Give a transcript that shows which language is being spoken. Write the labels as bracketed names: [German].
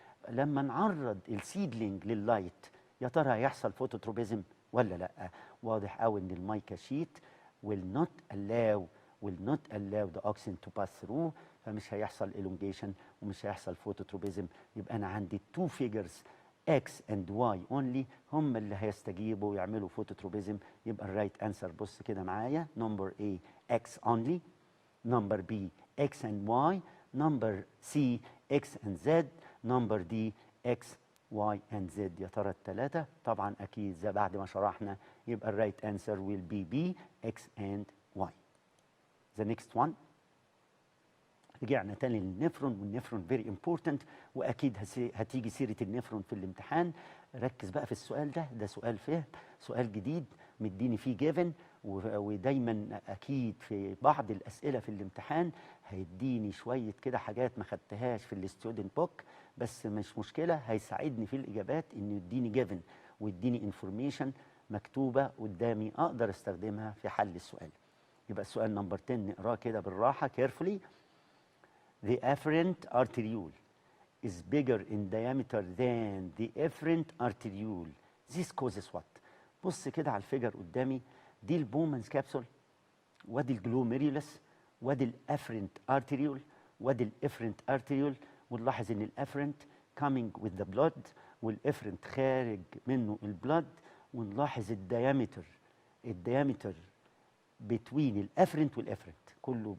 [Arabic] لما نعرض السيدلينج لللايت يا ترى هيحصل فوتوتروبيزم ولا لا؟ واضح قوي ان المايكا شيت [English] will not allow the oxygen to pass through [Arabic] فمش هيحصل elongation ومش هيحصل فوتوتروبيزم. يبقى انا عندي [English] two figures X and Y only [Arabic] هم اللي هيستجيبوا ويعملوا فوتوتروبيزم. يبقى الرايت انسر بص كده معايا [English] Number A X only، number B X and Y، number C X and Z، number D X Y and Z. [Arabic] يا ترى الثلاثة؟ طبعا أكيد زي بعد ما شرحنا يبقى الرايت انسر [English] will be B X and Y. The next one [Arabic] رجعنا تاني للنفرون والنفرون فيري امبورتنت واكيد هتيجي سيره النفرون في الامتحان. ركز بقى في السؤال ده سؤال فهم، سؤال جديد مديني فيه جيفن ودايما اكيد في بعض الاسئله في الامتحان هيديني شويه كده حاجات ما خدتهاش في الستودنت بوك بس مش مشكله هيساعدني في الاجابات انه يديني جيفن ويديني انفورميشن مكتوبه قدامي اقدر استخدمها في حل السؤال. يبقى السؤال نمبر 10 نقراه كده بالراحه كيرفولي. [English] The afferent arteriole is bigger in diameter than the efferent arteriole. This causes what? [Arabic] بص كده على الفيجر قدامي دي البومانز كابسول وادي الجلوميريولس وادي الافرنت ارتريول وادي الافرنت ارتريول ونلاحظ ان الافرنت [English] coming with the blood [Arabic] والافرنت خارج منه البلد ونلاحظ الديامتر between الافرنت والافرنت كله.